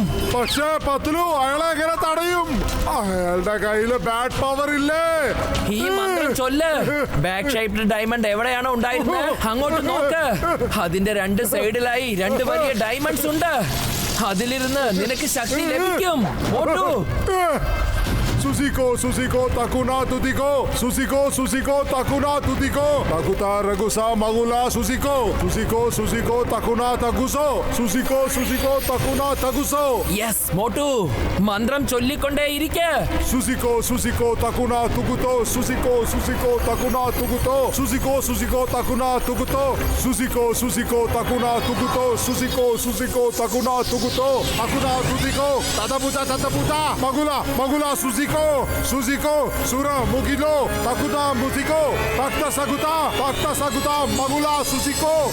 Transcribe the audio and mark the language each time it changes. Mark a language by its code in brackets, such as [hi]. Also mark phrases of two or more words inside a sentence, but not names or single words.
[ml] പക്ഷേ പത്തിലു അയാളെ എങ്ങനെ തടയും? അയാളുടെ കയ്യില് [en] bad power [ml] ഇല്ലേ? ഈ മന്ത്രം ചൊല്ല്. ബാക്ക് ഷേപ്പിൽ ഡയമണ്ട് എവിടെയാണോ ഉണ്ടായിരുന്നത് അങ്ങോട്ട് നോക്ക്. അതിന്റെ രണ്ട് സൈഡിലായി രണ്ട് വലിയ ഡയമണ്ട്സ് ഉണ്ട്. അതിലിരുന്ന് നിനക്ക് ശക്തി ലഭിക്കും. മോട്ടു, Susiko, Susiko, Takuna, Tutiko. Susiko, Susiko, Takuna, Tutiko. Takuta, Ragusa, Magula, Susiko. Susiko, Susiko, Takuna, Taguso. Susiko, Susiko, Takuna, Taguso. യെസ് മോട്ടു, മന്ത്രം ചൊല്ലിക്കൊണ്ടേ ഇരിക്ക്. Susiko, Susiko, Takuna, Tuguto. Susiko, Susiko, Takuna, Tuguto. Susiko, Susiko, Takuna, Tuguto. Susiko, Susiko, Takuna, Tuguto. Susiko, Susiko, Takuna, Tuguto. Takuna, Tutiko. Tataputa. Magula, Magula, Susiko. Susiko, Sura, Mugilo, Takuta, Musiko, Takta Saguta, Magula, Susiko.